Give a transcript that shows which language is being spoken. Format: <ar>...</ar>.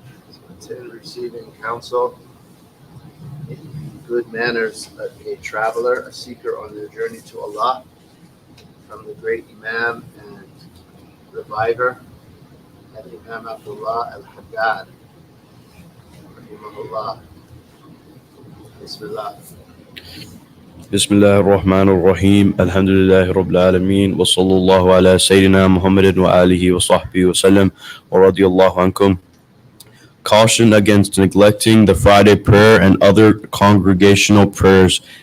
<en>So intend receiving counsel in good manners of a traveler, a seeker on their journey to Allah, from the great Imam and reviver, Imam Abdullah Al-Haddad, rahimahullah. Bismillah.</en> <ar>بسم الله الرحمن الرحيم الحمد لله رب العالمين وصلى الله على سيدنا محمد وآله وصحبه وسلم ورضي الله عنكم.</ar> <en>Caution against neglecting the Friday prayer and other congregational prayers.</en>